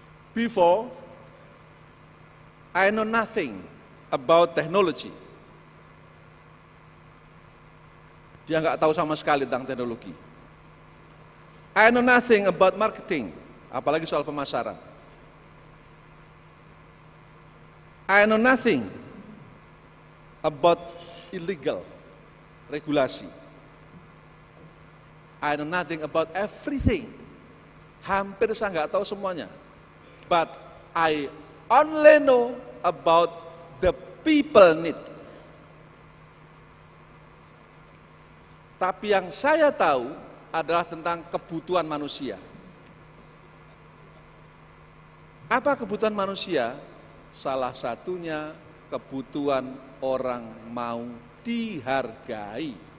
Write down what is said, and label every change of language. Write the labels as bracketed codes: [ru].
[en] Before, I know nothing about technology. [id] Dia nggak tahu sama sekali tentang teknologi. [en] I know nothing about marketing, [id] apalagi soal pemasaran. [en] I know nothing about illegal regulasi. I know nothing about everything. [id] Hampir saya nggak tahu semuanya. [en] But I only know about the people need. [id] Tapi yang saya tahu adalah tentang kebutuhan manusia. Apa kebutuhan manusia? Salah satunya kebutuhan orang mau dihargai.